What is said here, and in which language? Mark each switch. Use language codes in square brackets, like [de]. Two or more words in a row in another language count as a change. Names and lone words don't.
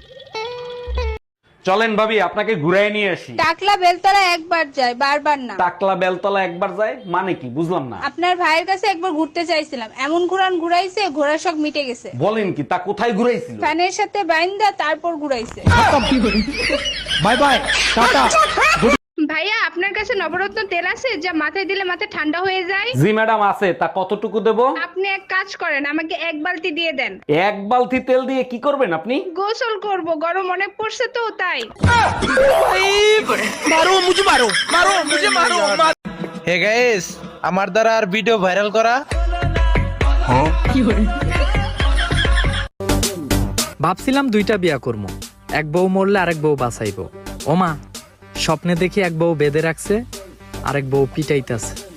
[bn] চলেন ভাবি, আপনাকে ঘুরাই নিয়ে আসি। টাকলা বেলতলা একবার যায়, বারবার না। টাকলা বেলতলা একবার যায় মানে কি, বুঝলাম না। আপনার ভাইয়ের কাছে একবার ঘুরতে চাইছিলাম, এমন ঘুরাইছে ঘোড়ার শখ মিটে গেছে। বলেন কি, তা কোথায় ঘুরাইছিল? ফ্যানের সাথে বাইন্দা তারপর ঘুরাইছে। [en] bye bye tata. [bn] ভাইয়া আপনার কাছে নবরত্ন তেল আছে যা মাথায় দিলে মাথা ঠান্ডা হয়ে যায়? জি ম্যাডাম আছে, তা কতটুকু দেবো? আপনি এক কাজ করেন, আমাকে 1 বালতি দিয়ে দেন। 1 বালতি তেল দিয়ে কি করবেন আপনি? গোসল করব, গরম অনেক পড়ছে তো তাই। [hi] मारो मुझे मारो मारो मुझे मारो। [en] hey guys, [bn] আমার দ্বারা আর ভিডিও ভাইরাল করা। ভাবছিলাম 2টা বিয়া করবো, এক বউ মরলে আরেক বউ বাঁচাইবো। ওমা, স্বপ্নে দেখি এক বউ বেঁধে রাখছে আরেক বউ পিটাইতেছে।